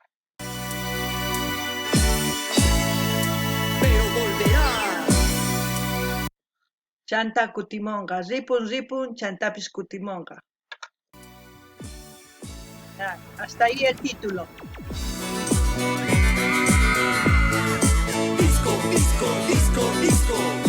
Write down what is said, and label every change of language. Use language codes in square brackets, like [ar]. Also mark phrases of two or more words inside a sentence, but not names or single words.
[es] Pero volverá. [qu] Chanta Kutimonga, Ripun Ripun, Chantapis Kutimonga. [es] Hasta ahí el título. Disco, disco, disco, disco.